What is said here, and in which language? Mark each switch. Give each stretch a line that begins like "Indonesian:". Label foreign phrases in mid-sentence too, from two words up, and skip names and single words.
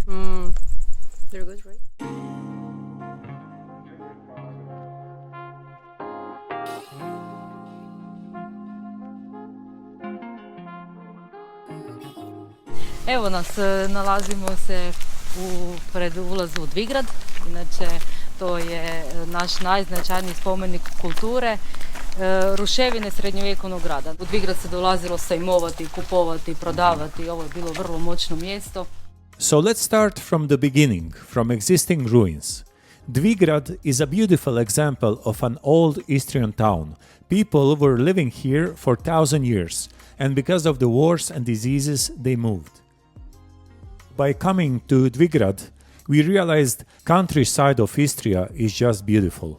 English: They're good, right?
Croatian: Evo nas, nalazimo se pred ulazu u Dvigrad, inače to je naš najznačajniji spomenik kulture, ruševine srednjovjekovnog grada. U Dvigrad se dolazilo sajmovati, kupovati, prodavati, ovo je bilo vrlo moćno mjesto.
English: So let's start from the beginning, from existing ruins. Dvigrad is a beautiful example of an old Istrian town. People were living here for 1,000 years, and because of the wars and diseases, they moved. By coming to Dvigrad, we realized countryside of Istria is just beautiful.